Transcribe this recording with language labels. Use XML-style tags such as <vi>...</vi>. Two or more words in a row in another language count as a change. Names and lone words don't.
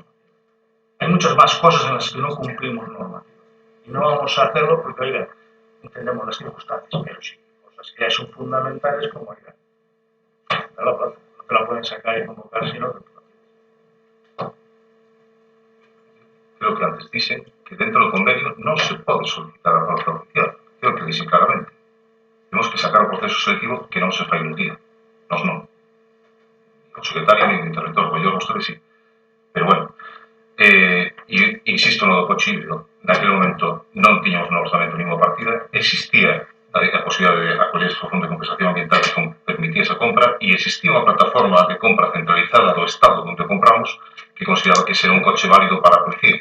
<es>Hay muchas más cosas en las que no cumplimos normas. Y no vamos a hacerlo porque, oiga, entendemos las circunstancias, pero sí, cosas que ya son fundamentales como, oiga, de la plaza, no te la pueden sacar y convocar, sino que Creo que antes dicen que dentro del convenio no se</es> <gl>pode solicitar a plaza oficial.</gl> <es>Creo que dicen claramente.</es> <gl>Temos que sacar o proceso selectivo que non se fai un día. Nos non. O secretario e o interventor, o yo, vostedes sí. Pero bueno, insisto no do coche híbrido. Naquele momento non tiñamos no orzamento ninguna partida, existía a posibilidade de acoller ese fondo de compensación ambiental que permitía esa compra e existía unha plataforma de compra centralizada do Estado onde compramos que consideraba que ese era un coche válido para a policía.</gl>